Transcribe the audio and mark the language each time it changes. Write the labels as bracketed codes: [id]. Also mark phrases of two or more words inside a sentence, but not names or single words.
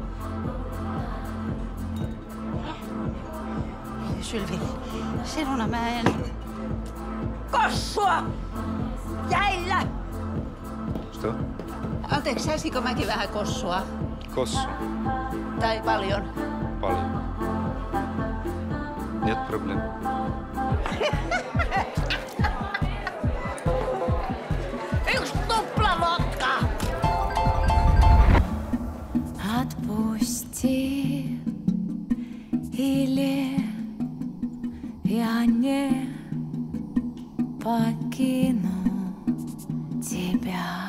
[fi] Sylvi, sinuna mä en... Kossua! Jäillä! Stop. Anteeksi, saisinko mäkin vähän kossua? Kossu. Tai paljon? Paljon. [ru] Нет проблем. [fi] Yksi tuplavodka! [ru] Отпусти, или я не покину тебя.